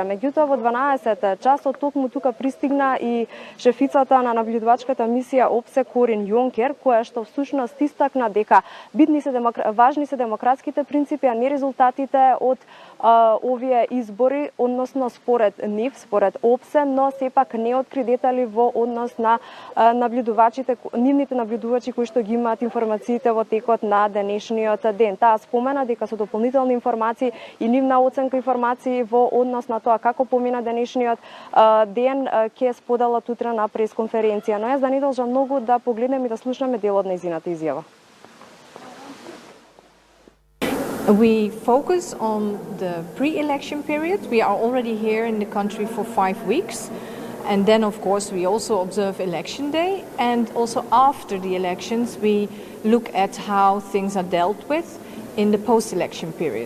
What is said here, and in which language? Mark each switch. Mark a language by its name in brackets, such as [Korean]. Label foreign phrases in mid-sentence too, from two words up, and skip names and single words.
[Macedonian] Меѓутоа во 12 часот токму тука пристигна и шефицата на наблюдувачката мисија ОПСЕ Корин Јонкер, која што всушност истакна дека важни се демократските принципи, а не резултатите од овие избори, односно според нив, според ОПСЕ, но сепак не откри детали во однос на нивните наблюдувачи кои што ги имаат информациите во текот на денешниот ден. Таа спомена дека со дополнителни информации и нивна оценка информации во однос на тоа како помина денешниот ден ќе споделат утре на пресконференција. Но јас да не должам многу да погледнем и да слушнеме дел од нејзината изјава. [English] We focus on the pre-election period. We are already here in the country for 5 weeks. And then, of course, we also observe election day. And also after the elections, we look at how things are dealt with in the post-election period.